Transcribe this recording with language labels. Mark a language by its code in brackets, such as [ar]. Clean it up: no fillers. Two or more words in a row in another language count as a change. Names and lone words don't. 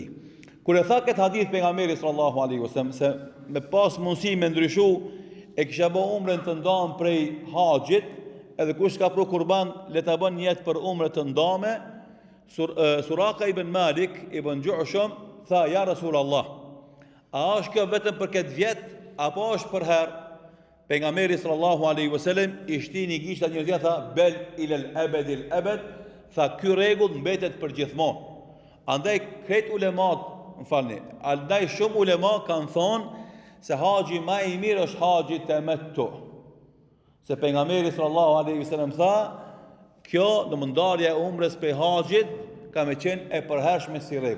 [sq] Kur e tha këtë hadith pejgamberi [ar] صلى الله عليه وسلم [sq] se me pas mundësi me ndryshu e kisha bë umrën të ndan prej haxhit, edhe kush ka pru kurban le ta bën niyet për umrë të ndame. Suraka ibn Malik ibn Ju'shum tha [ar] يا رسول الله, [sq] a është kjo vetëm për këtë vjet apo është për herë? Pejgamberi [ar] صلى الله عليه وسلم [sq] i shtini gishtat njërzia tha [ar] بل لأبد الأبد, [sq] tha ky rregull mbetet për gjithmonë. Andaj këtë ulemat, andaj shumë ulema kanë thonë se haxhi më i mirë është haxhi tamattu. Se pejgamberi [ar] صلى الله عليه وسلم [sq] tha, kjo ndarja e umrës për haxhit ka me qenë e përhershme si rregull.